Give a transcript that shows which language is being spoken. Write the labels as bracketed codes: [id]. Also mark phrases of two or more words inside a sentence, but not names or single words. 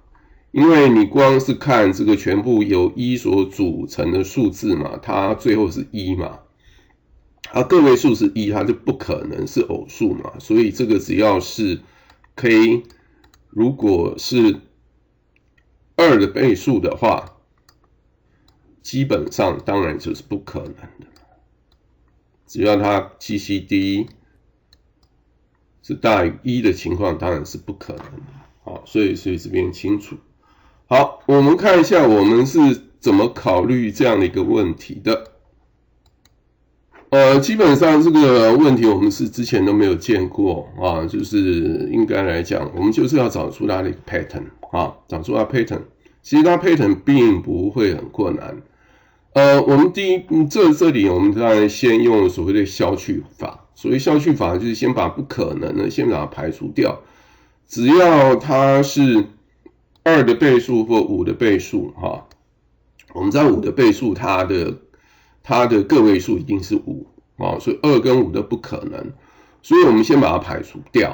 [zh] 因為你光是看這個全部由1所組成的數字嘛，它最後是1嘛，個位數是1，它就不可能是偶數嘛，所以這個只要是 k 如果是2的倍數的話，基本上当然就是不可能的。只要它 GCD 是大於1的情況，当然是不可能的。所以這邊清楚。好，我們看一下我們是怎麼考慮這樣的一個問題的。基本上這個問題我們是之前都沒有見過就是應該來講，我們就是要找出它的一個 pattern 找出它 pattern。其實它 pattern 并不會很困難。我们这裡我們當然先用所謂的消去法。所謂消去法就是先把不可能的先把它排除掉，只要它是2的倍數或5的倍數我們知道5的倍數它的個位數一定是5所以2跟5都不可能，所以我們先把它排除掉。